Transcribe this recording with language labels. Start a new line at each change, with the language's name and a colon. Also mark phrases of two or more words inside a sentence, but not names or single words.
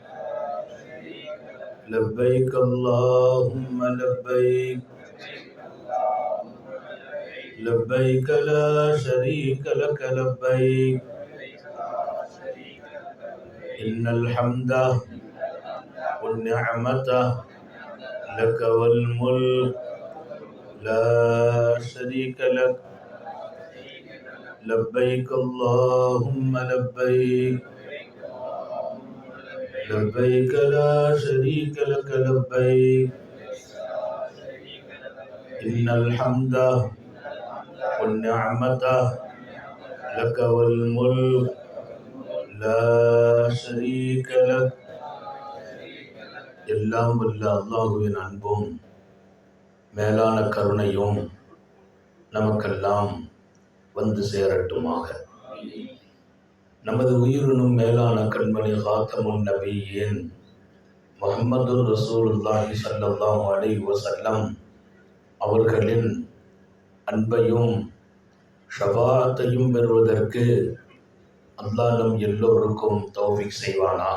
Arabic: لبيك اللهم لبيك لبيك لا شريك لك لبيك إن الحمد والنعمة لك والملك لا شريك لك لبيك اللهم لبيك لبيك لا شريك لك لبيك إن الحمد والنعمة لك والملك لا شريك لك.
Tamil: எல்லாம் வல்ல அல்லாஹுவின் அன்பும் மேலான கருணையும் நமக்கெல்லாம் வந்து சேரட்டுமாக. நமது உயிரினும் மேலான கண்மணி காத்தமுன் நபியின் முஹம்மது
Arabic: رسول الله صلى الله عليه وسلم
Tamil: அவர்களின் அன்பையும் ஷஃபாஅத்தையும் பெறுவதற்கு அல்லாஹ் நம் எல்லோருக்கும் தௌஃபீக் செய்வானாக.